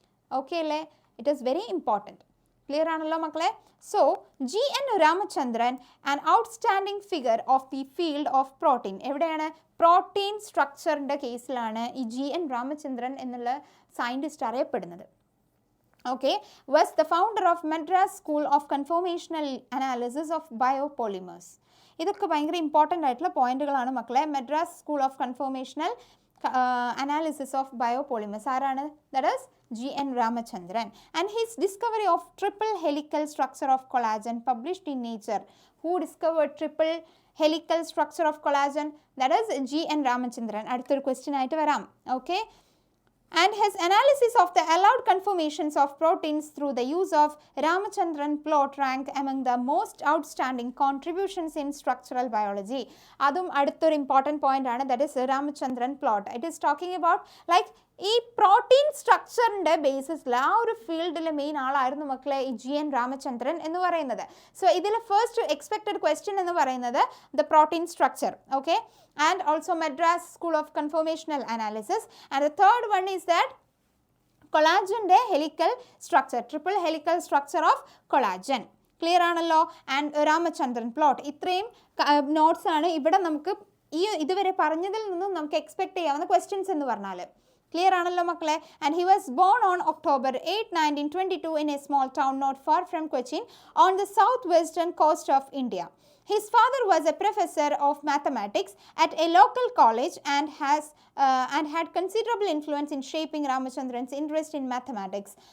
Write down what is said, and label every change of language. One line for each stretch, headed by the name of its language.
Malayalam: Okay അല്ലേ?
English: It is very important.
Malayalam: Clear ആണല്ലോ മക്കളെ? So G.N.
English: Ramachandran, an outstanding figure of the field of protein. എവിടെയാണ്?
Malayalam: Protein സ്ട്രക്ചറിൻ്റെ കേസിലാണ് ഈ G.N. രാമചന്ദ്രൻ എന്നുള്ള സയൻറ്റിസ്റ്റ് അറിയപ്പെടുന്നത്.
English: Okay, was the founder of Madras School of Conformational Analysis of Biopolymers.
Malayalam: ഇതൊക്കെ ഭയങ്കര ഇമ്പോർട്ടൻ്റ് ആയിട്ടുള്ള പോയിന്റുകളാണ് മക്കളെ. Madras school of കൺഫോർമേഷണൽ analysis of ബയോപോളിമേഴ്സ് ആരാണ്?
English: That is G.N. Ramachandran. And his discovery of triple helical structure of collagen published in Nature. Who discovered triple helical structure of collagen? That is G.N. Ramachandran.
Malayalam: അടുത്തൊരു question ആയിട്ട് വരാം.
English: Okay, and his analysis of the allowed conformations of proteins through the use of Ramachandran plot rank among the most outstanding contributions in structural biology.
Malayalam: Adum aduthoru important point aanu,
English: that is Ramachandran plot. It is talking about like
Malayalam: ഈ protein സ്ട്രക്ചറിൻ്റെ ബേസിസിൽ ആ ഒരു ഫീൽഡിലെ main ആളായിരുന്നു മക്കളെ ഈ G.N. Ramachandran എന്ന് പറയുന്നത്. So ഇതിൽ ഫസ്റ്റ് എക്സ്പെക്റ്റഡ് ക്വസ്റ്റ്യൻ എന്ന് പറയുന്നത് the protein structure.
English: Okay, and also Madras school of conformational analysis. And the third one is that
Malayalam: കൊളാജൻ്റെ helical structure,
English: Triple helical structure of collagen.
Malayalam: Clear ആണല്ലോ? And Ramachandran plot. ഇത്രയും നോട്ട്സ് ആണ് ഇവിടെ നമുക്ക് ഇതുവരെ പറഞ്ഞതിൽ നിന്നും നമുക്ക് എക്സ്പെക്ട് ചെയ്യാവുന്ന ക്വസ്റ്റ്യൻസ് എന്ന് പറഞ്ഞാൽ. ക്ലിയർ ആണല്ലോ മക്കളെ?
English: And he was born on October 8, 1922 in a small town not far from Cochin on the southwestern coast of India. His father was a professor of mathematics at a local college and had considerable influence in shaping Ramachandran's interest in mathematics.